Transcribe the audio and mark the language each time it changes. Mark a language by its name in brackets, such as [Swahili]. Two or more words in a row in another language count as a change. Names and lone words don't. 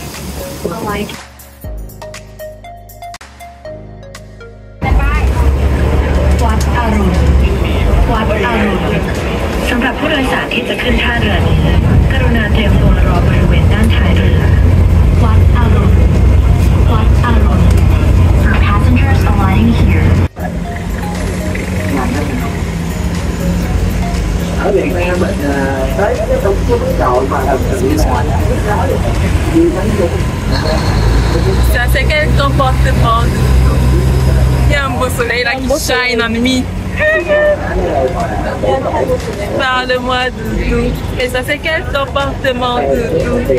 [English] Alight. [Thai] วัดอรุณวัดอรุณสำหรับผู้โดยสารที่จะขึ้นท่าเรือนี้กรุณาเตรียมตัวรอบริเวณด้านท้ายเรือวัดอรุณวัดอรุณ [English] For passengers alighting here. [Vietnamese] Ở Việt Nam mình tới cái trung tâm đội mà là [French] Ça, c'est quel comportement? Il y a un beau soleil là qui shine en nuit. Parle-moi, Doudou. Et ça, c'est quel comportement, Doudou?